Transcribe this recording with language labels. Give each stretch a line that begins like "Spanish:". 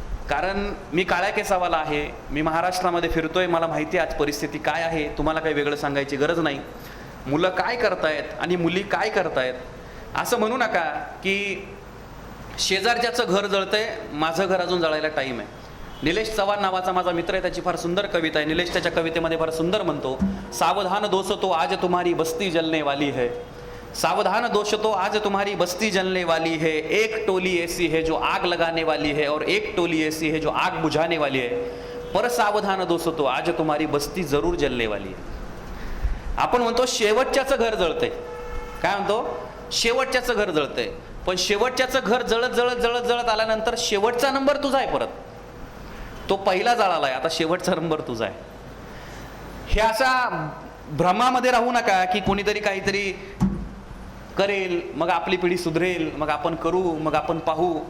Marathi: कारण मी काळ्या केसावाला आहे, मी महाराष्ट्रामध्ये फिरतोय, मला माहिती आहे आज परिस्थिती काय आहे. तुम्हाला काही वेगळं सांगायची गरज नाही. मुलं काय करतायत आणि मुली काय करतायत असं म्हणू नका की शेजारच्याचं घर जळतंय, माझं घर अजून जळायला टाईम आहे. निलेश चव्हाण नावाचा माझा मित्र आहे, त्याची फार सुंदर कविता आहे. निलेश त्याच्या कवितेमध्ये फार सुंदर म्हणतो,
Hindi: सावधान दोस्तों आज तुम्हारी बस्ती जलने वाली है, सावधान दोस्तों आज तुम्हारी बस्ती जलने वाली है, एक टोली ऐसी है जो आग लगाने वाली है और एक टोली ऐसी है जो आग बुझाने वाली है, पर सावधान दोस्तों आज तुम्हारी बस्ती जरूर जलने वाली है.
Marathi: आपण म्हणतो शेवटच्याचं घर जळतंय, काय म्हणतो, शेवटच्याचं घर जळतंय. पण शेवटच्याचं घर जळत जळत जळत जळत आल्यानंतर शेवटचा नंबर तुझा आहे, परत तो पहिला जळालाय, आता शेवटचा नंबर तुझा आहे. हे असा भ्रमामध्ये राहू नका की कोणीतरी काहीतरी करेल मग आपली पिढी सुधरेल, मग आपण करू, मग आपण पाहू.